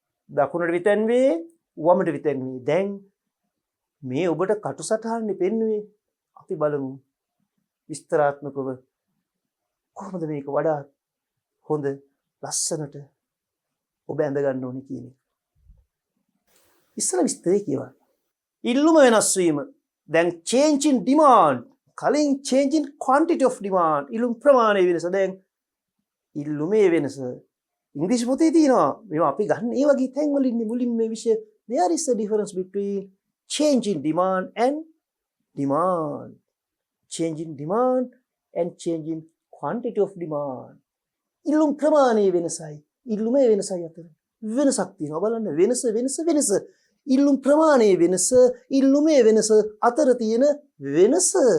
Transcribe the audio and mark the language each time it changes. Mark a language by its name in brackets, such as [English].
[Sinhala] දකුණට විතැන් වේ, වමට විතැන් වේ. දැන් මේ ඔබට කටුසටහනේ පෙන්වුවේ. අපි බලමු විස්තරාත්මකව කොහොමද මේක වඩා හොඳ ලස්සනට ඔබ ඇඳ ගන්න ඕනේ කියන එක. ඉස්සර විස්තරේ කියවන්න. ඉල්ලුම වෙනස් වීම. දැන් [English] change in demand. [Sinhala] කලින් [English] change in quantity of demand. [Sinhala] ඉල්ලුම් ප්‍රමාණය වෙනස. දැන් ඉල්ලුමේ වෙනස. ඉංග්‍රීසි පොතේ තියෙනවා. මේවා අපි ගන්න ඒ වගේ තැන් වලින් මුලින්ම මේ විෂය. [English] There is a difference between change in demand and demand. Change in demand and change in quantity of demand. [Sinhala] ඉල්ලුම් ප්‍රමාණයේ වෙනසයි ඉල්ලුමේ වෙනසයි අතර වෙනසක් තියෙනවා. බලන්න වෙනස. ඉල්ලුම් ප්‍රමාණයේ වෙනස, ඉල්ලුමේ වෙනස අතර තියෙන වෙනස.